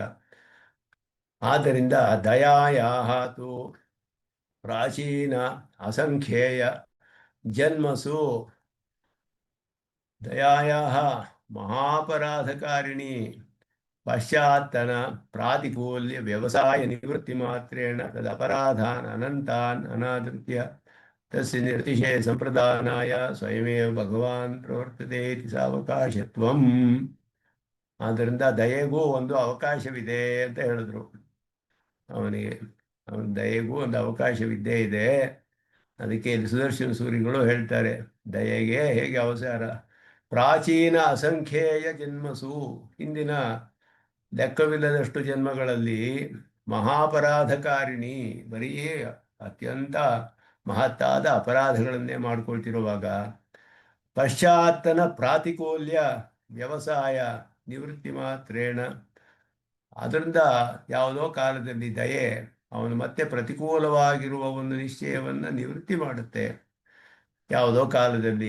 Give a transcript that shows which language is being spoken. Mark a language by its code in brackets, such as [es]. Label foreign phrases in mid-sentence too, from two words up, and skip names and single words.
[sa] ಆದ್ದರಿಂದ ದಯಾಯಾತು ಪ್ರಾಚೀನ ಅಸಂಖ್ಯೇಯ ಜನ್ಮಸು ದಯಾಯಾಹ ಮಹಾಪರಾಧಕಾರಿಣಿ ಪಶ್ಚಾತ್ತನ ಪ್ರಾತಿಕೂಲ್ಯ ವ್ಯವಸಾಯ ನಿವೃತ್ತಿ ಮಾತ್ರೇಣ ತದಪರಾಧಾನ್ ಅನಂತಾನ್ ಅನಾದೃತ್ಯ ತಸ್ಯ ನಿರ್ತಿಶಯ ಸಂಪ್ರದಾನಾಯ ಸ್ವಯಮೇವ ಭಗವಾನ್ ಪ್ರವರ್ತತೆ ಇತಿ ಸಾವಕಾಶತ್ವಂ. [kn] ಆದ್ದರಿಂದ ದಯೆಗೂ ಒಂದು ಅವಕಾಶವಿದೆ ಅಂತ ಹೇಳಿದ್ರು ಅವನಿಗೆ. ಅವನ ದಯೆಗೂ ಒಂದು ಅವಕಾಶವಿದ್ದೇ ಇದೆ. ಅದಕ್ಕೆ ಇಲ್ಲಿ ಸುದರ್ಶನ ಸೂರಿಗಳು ಹೇಳ್ತಾರೆ, ದಯೆಗೆ ಹೇಗೆ ಅವಸರ. [sa] ಪ್ರಾಚೀನ ಅಸಂಖ್ಯೇಯ ಜನ್ಮಸು, [kn] ಹಿಂದಿನ ಲೆಕ್ಕವಿಲ್ಲದಷ್ಟು ಜನ್ಮಗಳಲ್ಲಿ ಮಹಾಪರಾಧಕಾರಿಣಿ, ಬರೀ ಅತ್ಯಂತ ಮಹತ್ತಾದ ಅಪರಾಧಗಳನ್ನೇ ಮಾಡ್ಕೊಳ್ತಿರುವಾಗ [sa] ಪಶ್ಚಾತ್ತನ ಪ್ರಾತಿಕೂಲ್ಯ ವ್ಯವಸಾಯ ನಿವೃತ್ತಿ ಮಾತ್ರೇಣ, [kn] ಅದರಿಂದ ಯಾವುದೋ ಕಾಲದಲ್ಲಿ ದಯೆ ಅವನು ಮತ್ತೆ ಪ್ರತಿಕೂಲವಾಗಿರುವ ಒಂದು ನಿಶ್ಚಯವನ್ನು ನಿವೃತ್ತಿ ಮಾಡುತ್ತೆ ಯಾವುದೋ ಕಾಲದಲ್ಲಿ.